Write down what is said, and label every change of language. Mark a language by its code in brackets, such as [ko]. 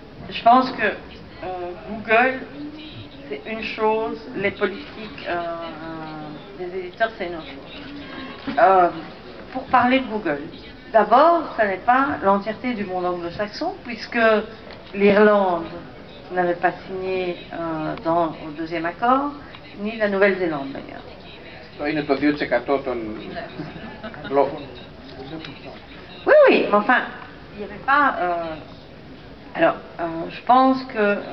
[fr] Je pense que Google, c'est une chose, les politiques des éditeurs, c'est une autre chose. Pour parler de Google, d'abord, ce n'est pas l'entièreté du monde anglo-saxon, puisque l'Irlande n'avait pas signé au deuxième accord, ni la Nouvelle-Zélande d'ailleurs. Ça [el] είναι το 2% των αγγλόφωνων. [fr] Oui, oui, mais enfin, il n'y avait pas... Alors, je pense que...